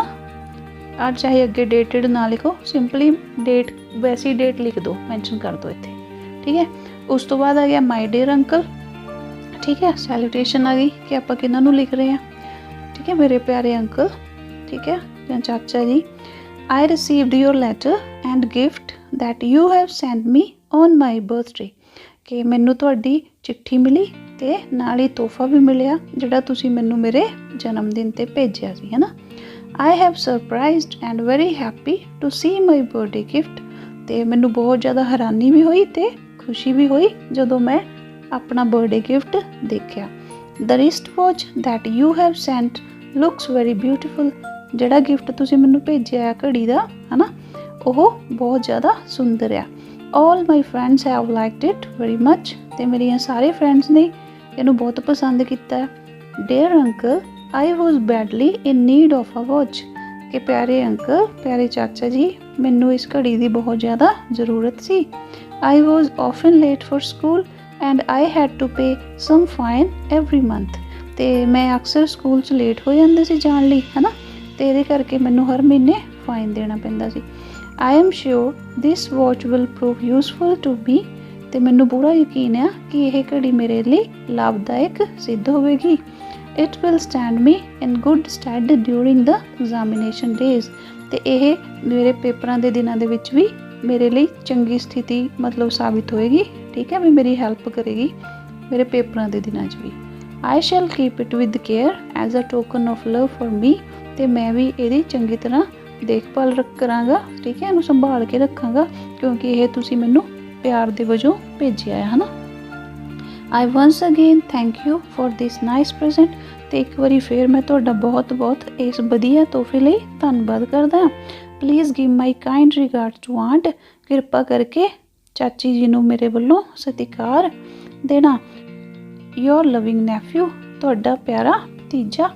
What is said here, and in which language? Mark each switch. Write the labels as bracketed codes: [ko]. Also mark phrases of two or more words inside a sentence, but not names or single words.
[pa] ਔਰ ਚਾਹੇ ਅੱਗੇ ਡੇਟਡ ਨਾ ਲਿਖੋ, [en] simply date [pa] ਵੈਸੀ ਡੇਟ ਲਿਖ ਦਿਓ, ਮੈਂਸ਼ਨ ਕਰ ਦਿਓ ਇੱਥੇ, ਠੀਕ ਹੈ। ਉਸ ਤੋਂ ਬਾਅਦ ਆ ਗਿਆ [en] my dear uncle, [pa] ਠੀਕ ਹੈ। ਸੈਲੂਟੇਸ਼ਨ ਆ ਗਈ ਕਿ ਆਪਾਂ ਕਿਹਨਾਂ ਨੂੰ ਲਿਖ ਰਹੇ ਹਾਂ, ਠੀਕ ਹੈ, ਮੇਰੇ ਪਿਆਰੇ ਅੰਕਲ, ਠੀਕ ਹੈ, ਜਾਂ ਚਾਚਾ ਜੀ। [en] I received your letter and gift that you have sent me on my birthday, [pa] ਕਿ ਮੈਨੂੰ ਤੁਹਾਡੀ ਚਿੱਠੀ ਮਿਲੀ ਅਤੇ ਨਾਲ ਹੀ ਤੋਹਫਾ ਵੀ ਮਿਲਿਆ ਜਿਹੜਾ ਤੁਸੀਂ ਮੈਨੂੰ ਮੇਰੇ ਜਨਮ ਦਿਨ 'ਤੇ ਭੇਜਿਆ ਸੀ, ਹੈ ਨਾ। [en] I have surprised and very happy to see my birthday gift, [pa] ਅਤੇ ਮੈਨੂੰ ਬਹੁਤ ਜ਼ਿਆਦਾ ਹੈਰਾਨੀ ਵੀ ਹੋਈ ਅਤੇ ਖੁਸ਼ੀ ਵੀ ਹੋਈ ਜਦੋਂ ਮੈਂ ਆਪਣਾ [en] birthday gift [pa] ਦੇਖਿਆ। [en] The wristwatch that you have sent looks very beautiful, [pa] ਜਿਹੜਾ ਗਿਫਟ ਤੁਸੀਂ ਮੈਨੂੰ ਭੇਜਿਆ ਘੜੀ ਦਾ, ਹੈ ਨਾ, ਉਹ ਬਹੁਤ ਜ਼ਿਆਦਾ ਸੁੰਦਰ ਆ। [en] All my friends have liked it very much, [pa] ਅਤੇ ਮੇਰੀਆਂ ਸਾਰੇ ਫਰੈਂਡਸ ਨੇ ਇਹਨੂੰ ਬਹੁਤ ਪਸੰਦ ਕੀਤਾ। [en] Dear uncle, I was badly in need of a watch, [pa] ਕਿ ਪਿਆਰੇ ਅੰਕਲ, ਪਿਆਰੇ ਚਾਚਾ ਜੀ, ਮੈਨੂੰ ਇਸ ਘੜੀ ਦੀ ਬਹੁਤ ਜ਼ਿਆਦਾ ਜ਼ਰੂਰਤ ਸੀ। [en] I was often late for school and I had to pay some fine every month, [pa] ਅਤੇ ਮੈਂ ਅਕਸਰ ਸਕੂਲ 'ਚ ਲੇਟ ਹੋ ਜਾਂਦੇ ਸੀ ਜਾਣ ਲਈ, ਹੈ ਨਾ, ਅਤੇ ਇਹਦੇ ਕਰਕੇ ਮੈਨੂੰ ਹਰ ਮਹੀਨੇ ਫਾਈਨ ਦੇਣਾ ਪੈਂਦਾ ਸੀ। [en] I am sure this watch will prove useful to me, [pa] ਅਤੇ ਮੈਨੂੰ ਪੂਰਾ ਯਕੀਨ ਆ ਕਿ ਇਹ ਘੜੀ ਮੇਰੇ ਲਈ ਲਾਭਦਾਇਕ ਸਿੱਧ ਹੋਵੇਗੀ। [en] It will stand me in good stead during the examination days, [pa] ਅਤੇ ਇਹ ਮੇਰੇ ਪੇਪਰਾਂ ਦੇ ਦਿਨਾਂ ਦੇ ਵਿੱਚ ਵੀ ਮੇਰੇ ਲਈ ਚੰਗੀ ਸਥਿਤੀ ਮਤਲਬ ਸਾਬਿਤ ਹੋਏਗੀ, ਠੀਕ ਹੈ, ਵੀ ਮੇਰੀ ਹੈਲਪ ਕਰੇਗੀ ਮੇਰੇ ਪੇਪਰਾਂ ਦੇ ਦਿਨਾਂ 'ਚ ਵੀ। [en] I shall keep it with care as a token of love for me, [pa] ਅਤੇ ਮੈਂ ਵੀ ਇਹਦੀ ਚੰਗੀ ਤਰ੍ਹਾਂ ਦੇਖਭਾਲ ਕਰਾਂਗਾ, ਠੀਕ ਹੈ, ਇਹਨੂੰ ਸੰਭਾਲ ਕੇ ਰੱਖਾਂਗਾ ਕਿਉਂਕਿ ਇਹ ਤੁਸੀਂ ਮੈਨੂੰ ਪਿਆਰ ਦੇ ਵਜੋਂ ਭੇਜਿਆ ਹੈ ਨਾ। [en] I once again thank you for this nice present। [pa] ਤੇ ਇੱਕ ਵਾਰੀ ਫਿਰ ਮੈਂ ਤੁਹਾਡਾ ਬਹੁਤ ਬਹੁਤ ਇਸ ਵਧੀਆ ਤੋਹਫੇ ਲਈ ਧੰਨਵਾਦ ਕਰਦਾ ਹਾਂ। [en] Please give my kind regard to aunt. [pa] ਕਿਰਪਾ ਕਰਕੇ ਚਾਚੀ ਜੀ ਨੂੰ ਮੇਰੇ ਵੱਲੋਂ ਸਤਿਕਾਰ ਦੇਣਾ। [en] Your loving nephew, [pa] ਤੁਹਾਡਾ ਪਿਆਰਾ ਭਤੀਜਾ।